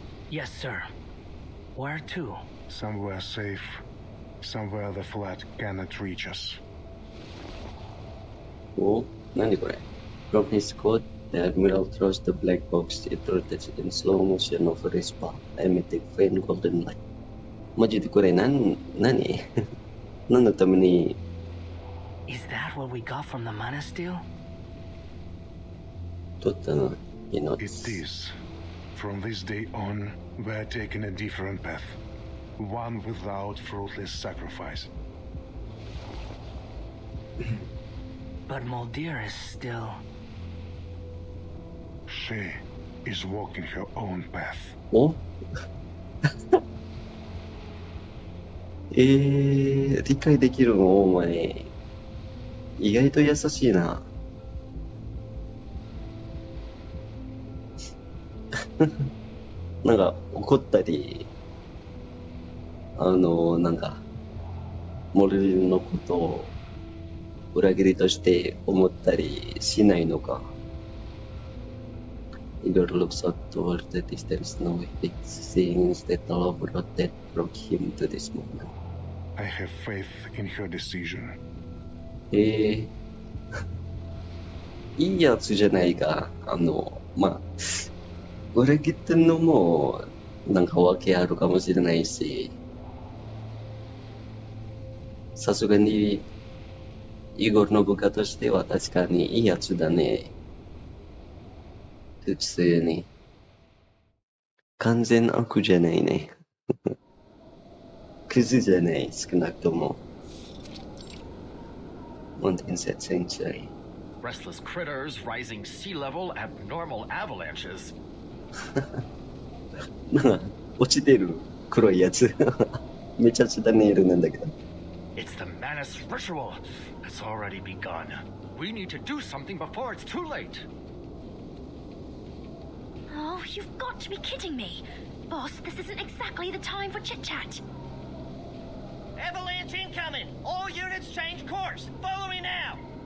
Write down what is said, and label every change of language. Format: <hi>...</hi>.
<en>Yes, sir. Where to? Somewhere safe. Somewhere the flat cannot reach us.</en> <ja>お、何これ</ja> <en>From his coat, the admiral throws the black box. It rotates in slow motion over his path, emitting faint golden light.</en> <ja>マジでこれ何何のために</ja> <en>Is that what we got from the Manus deal?</en> <ja>取ったの</ja> <en>You know, It is. From this day on, we're taking a different path. One without fruitless sacrifice. But Muldir is still... She is walking her own path.</en> <ja>お理解できるのお前。意外と優しいな。なんか怒ったり、なんか、モルリのことを裏切りとして思ったりしないのか。</ja> <en>Igor looks out toward the distant snowy peaks, seeing instead the love road that brought him to this moment. I have faith in her decision.</en> <ja>いいやつじゃないか。まあ、裏切ってんのも、なんか訳あるかもしれないし、さすがに、イゴルの部下としては確かにいいやつだね。普通に。完全悪じゃないね。クズじゃない、少なくとも。</ja> <en>1st century. Restless critters, rising sea level, abnormal avalanches.</en> <ja>なんか、落ちてる黒いやつ。めちゃくちゃネイルなんだけど。</ja> <en>It's the Manus ritual. It's already begun. We need to do something before it's too late. Oh, you've got to be kidding me. Boss, this isn't exactly the time for chit-chat. Avalanche incoming! All units change course! Follow me now!</en>